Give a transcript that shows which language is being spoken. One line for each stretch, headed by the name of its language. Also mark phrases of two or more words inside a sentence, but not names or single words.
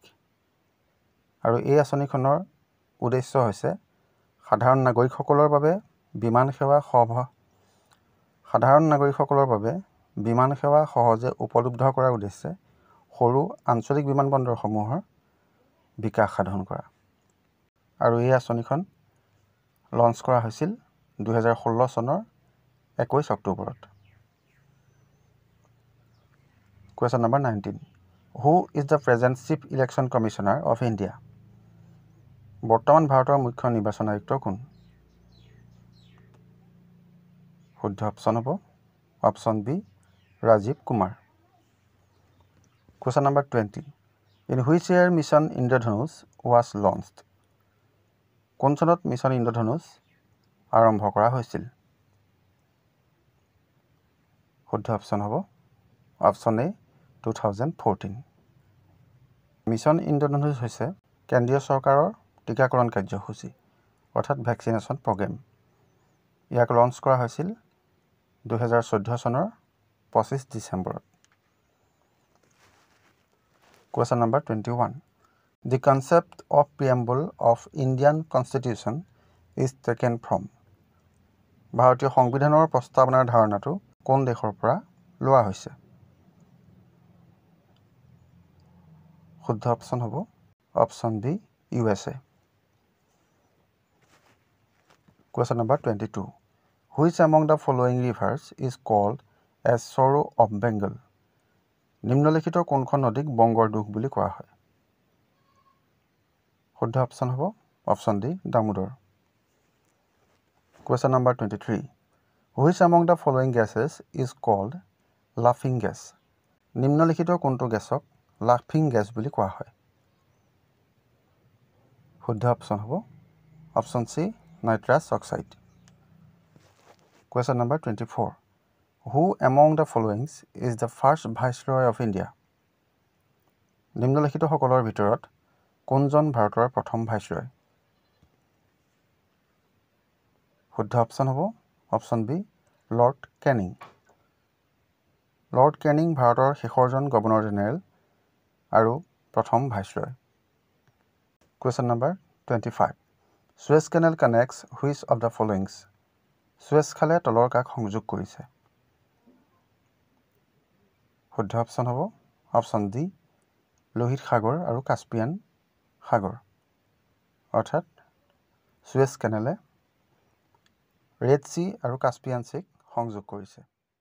Assamese: আৰু এই আঁচনিখনৰ উদ্দেশ্য হৈছে সাধাৰণ নাগৰিকসকলৰ বাবে বিমান সেৱা সহজে উপলব্ধ কৰাৰ উদ্দেশ্যে সৰু আঞ্চলিক বিমানবন্দৰসমূহৰ বিকাশ সাধন কৰা। আৰু এই আঁচনিখন লঞ্চ কৰা হৈছিল 2016 চনৰ 21 অক্টোবৰত।
English: Question number 19. Who is the present Chief Election Commissioner of India?
Assamese: বৰ্তমান ভাৰতৰ মুখ্য নিৰ্বাচন আয়ুক্ত কোন? শুদ্ধ অপশ্যন হ'ব অপশ্যন বি ৰাজীৱ কুমাৰ।
English: Question number 20. In which year Mission Indradhanush was launched?
Assamese: কোন চনত মিছন ইন্দ্ৰধনুষ আৰম্ভ কৰা হৈছিল? শুদ্ধ অপশ্যন হ'ব অপশ্যন এ 2014। মিছন ইন্দ্ৰধনুষ হৈছে কেন্দ্ৰীয় চৰকাৰৰ টিকাকৰণ কাৰ্যসূচী অৰ্থাৎ
English: vaccination program.
Assamese: ইয়াক লঞ্চ কৰা হৈছিল 2014 চনৰ 25 ডিচেম্বৰত।
English: Question number 21. The concept of preamble of Indian Constitution is taken from?
Assamese: ভাৰতীয় সংবিধানৰ প্ৰস্তাৱনাৰ ধাৰণাটো কোন দেশৰ পৰা লোৱা হৈছে? শুদ্ধ অপশ্যন হ'ব অপশ্যন বি USA।
English: Question number 22. Which among the following rivers is called as Sorrow of Bengal?
Assamese: নিম্নলিখিত কোনখন নদীক বংগৰ দুখ বুলি কোৱা হয়? শুদ্ধ অপশ্যন হ'ব অপশ্যন ডি দামোদৰ।
English: Question number 23. Which among the following gases is called laughing gas?
Assamese: নিম্নলিখিত কোনটো গেছক
English: laughing gas
Assamese: বুলি কোৱা হয়? শুদ্ধ অপশ্যন হ'ব অপশ্যন চি
English: nitrous oxide. Question number 24. Who among the following is the first Viceroy of India?
Assamese: নিম্নলিখিত সকলৰ ভিতৰত কোনজন ভাৰতৰ প্ৰথম ভাইচৰয়? শুদ্ধ অপশ্যন হ'ব অপশ্যন বি লৰ্ড কেনিং। লৰ্ড কেনিং ভাৰতৰ শেষৰজন
English: governor general
Assamese: আৰু প্ৰথম ভাইচৰয়।
English: Question number 25. Suez Canal connects which of the following?
Assamese: সুৱেজ খালে তলৰ কাষ সংযোগ কৰিছে? শুদ্ধ অপশ্যন হ'ব অপশ্যন ডি লোহিত সাগৰ আৰু কাস্পিয়ান সাগৰ। অৰ্থাৎ সুৱেজ কেনেলে ৰেড চি আৰু কাস্পিয়ান চিক সংযোগ কৰিছে।